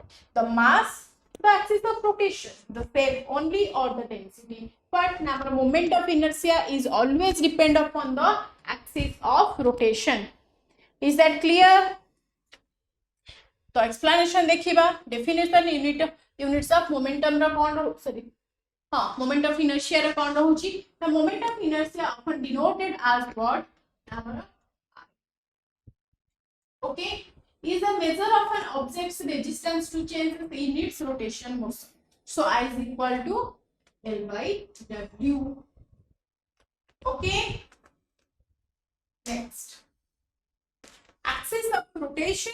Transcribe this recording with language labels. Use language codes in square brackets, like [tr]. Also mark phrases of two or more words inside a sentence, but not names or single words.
[en] The mass, the axis of rotation, the same only, or the density. But now the moment of inertia is always depend upon the axis of rotation. Is that clear? So explanation देखिबा. Definition units of momentum [or] ରା କୌଣ ରହୋ? [en] Sorry. Moment of inertia [or] ରା କୌଣ ରହୁଚି? [en] The moment of inertia often denoted as what? Okay, is a measure of an object's resistance to change in its rotation motion. So I is equal to L by W. Okay. Next, axis of rotation.